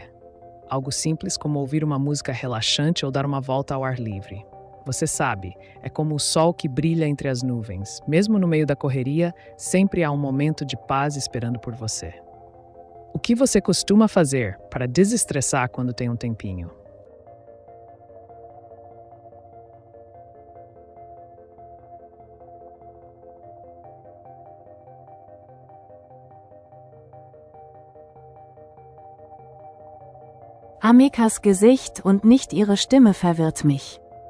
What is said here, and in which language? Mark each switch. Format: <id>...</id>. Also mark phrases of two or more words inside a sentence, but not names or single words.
<pt>Algo simples como ouvir uma música relaxante ou dar uma volta ao ar livre. Você sabe, é como o sol que brilha entre as nuvens. Mesmo no meio da correria, sempre há um momento de paz esperando por você. O que você costuma fazer para desestressar quando tem um tempinho?</pt> <de>Amecas Gesicht und nicht ihre Stimme verwirrt mich.</de>